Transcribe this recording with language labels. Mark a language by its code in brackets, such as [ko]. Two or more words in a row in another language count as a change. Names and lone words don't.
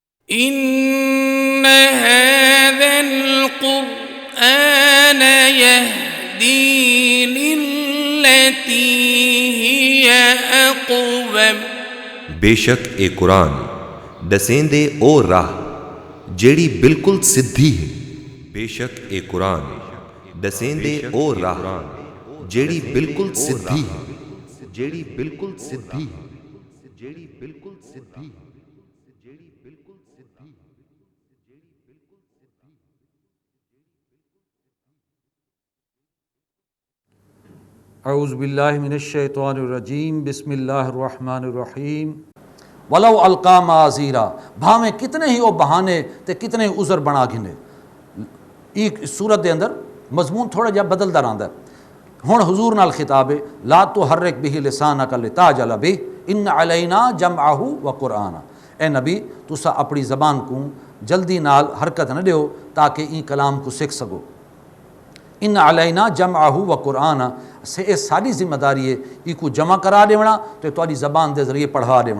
[ar] إن هذا القرآن يهدي للتي هي أقوم [skr] بے شک اے قرآن دسیں دے او راہ جیڑی بالکل سدھی ہے. بے شک اے قرآن دسیں دے او راہ جیڑی بالکل سدھی ہے. جیڑی بالکل سدھی ہے. جیڑی بالکل سدھی ہے. [ar] اعوذ باللہ من الشیطان الرجیم. بسم اللہ الرحمن الرحیم. ولو القا معاذیرا، [skr] بھاویں کتنے ہی وہ بہانے تے کتنے ہی عذر بنا گھنے. ایک صورت دے اندر مضمون تھوڑا جہا بدلدا رہندا ہے. ہن حضور نال خطاب ہے، [ar] لا تحرک به لسانک لتعجل به ان علینا جمعہ و قرآن. [skr] اے نبی تسا اپنی زبان کو جلدی نال حرکت نہ دیو تاکہ این کلام کو سیکھ سکو. [ar] ان علینا جمعہ و قرآن، [skr] سے اے ساری ذمہ داری ہے ای کو جمع کرا دیونا تو تواڈی زبان دے ذریعے پڑھا دیونا.